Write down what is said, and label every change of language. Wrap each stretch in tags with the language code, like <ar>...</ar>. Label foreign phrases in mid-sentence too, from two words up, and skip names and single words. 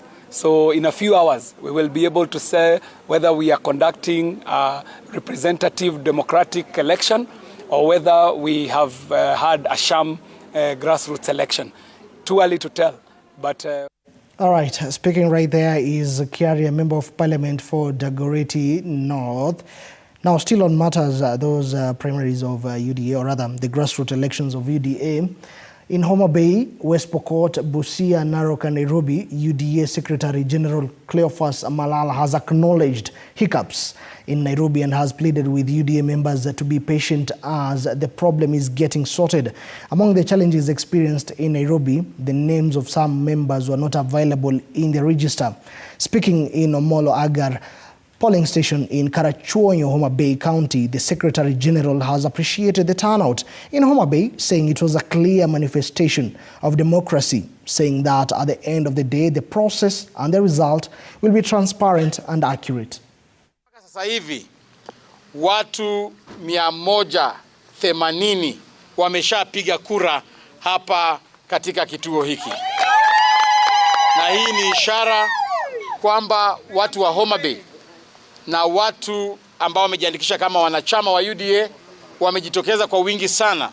<en>So in a few hours, we will be able to say whether we are conducting a representative democratic election or whether we have had a sham grassroots election. Too early to tell, but... All right, speaking right there is Kiari, a Member of Parliament for Dagoretti North. Now, still on matters, those primaries of UDA, or rather the grassroots elections of UDA. In Homa Bay, West Pokot, Busia, Narok and Nairobi, UDA Secretary General Cleophas Malala has acknowledged hiccups in Nairobi and has pleaded with UDA members to be patient as the problem is getting sorted. Among the challenges experienced in Nairobi, the names of some members were not available in the register. Speaking in Omolo Agar polling station in Karachuonyo, Homa Bay County, the Secretary General has appreciated the turnout in Homa Bay, saying it was a clear manifestation of democracy, saying that at the end of the day, the process and the result will be transparent and accurate.</en> <sw>Sasa hivi watu 180 wameshapiga kura hapa katika kituo hiki, na hii ni ishara kwamba watu wa Homa Bay na watu ambao wamejiandikisha kama wanachama wa UDA wamejitokeza kwa wingi sana.</sw>